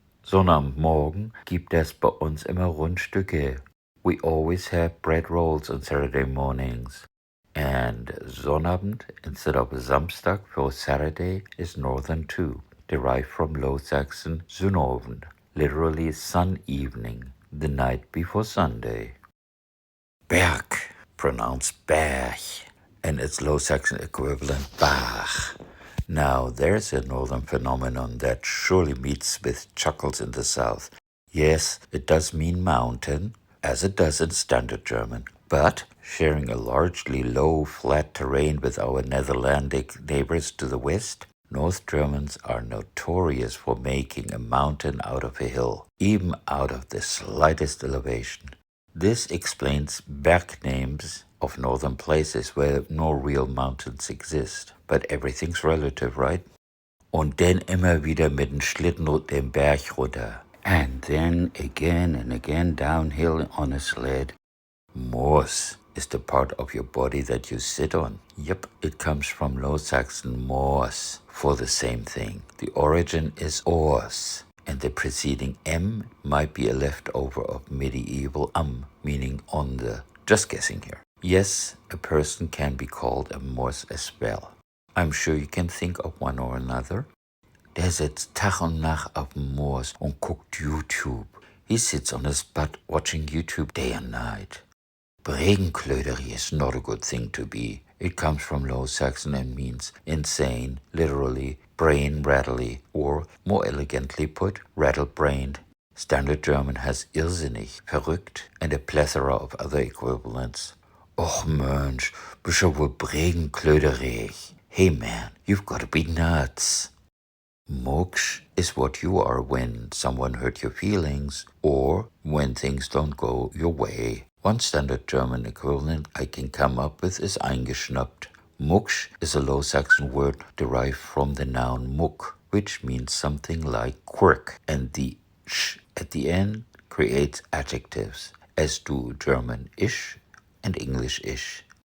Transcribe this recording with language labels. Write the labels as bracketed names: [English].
[German] Sonnabendmorgen gibt es bei uns immer Rundstücke. [English] We always have bread rolls on Saturday mornings. And Sonnabend instead of Samstag for Saturday is Northern too, derived from Low Saxon Sonnabend, literally sun evening, the night before Sunday. Berg, pronounced Berg, and its Low Saxon equivalent Bach. Now, there's a northern phenomenon that surely meets with chuckles in the south. Yes, it does mean mountain, as it does in Standard German, but sharing a largely low, flat terrain with our Netherlandic neighbors to the west, North Germans are notorious for making a mountain out of a hill, even out of the slightest elevation. This explains Berg names of northern places where no real mountains exist. But everything's relative, right? [German] Und dann immer wieder mit dem Schlitten den Berg runter. [English] And then again and again downhill on a sled. Moos is the part of your body that you sit on. Yep, it comes from Low Saxon moos for the same thing. The origin is ors, and the preceding m might be a leftover of medieval meaning on the. Just guessing here. Yes, a person can be called a moos as well. I'm sure you can think of one or another. [German] Der sitzt Tag und Nacht auf dem Moos und guckt YouTube. [English] He sits on his butt watching YouTube day and night. Bregenklöderi is not a good thing to be. It comes from Low Saxon and means insane, literally brain rattly, or more elegantly put, rattle-brained. Standard German has irrsinnig, verrückt, and a plethora of other equivalents. [German] Och Mensch, bist ja wohl bregenklöderig. [English] Hey man, you've got to be nuts. Moksch is what you are when someone hurt your feelings or when things don't go your way. One standard German equivalent I can come up with is eingeschnappt. Moksch is a Low Saxon word derived from the noun muck, which means something like quirk, and the sh at the end creates adjectives, as do German ish and English ish.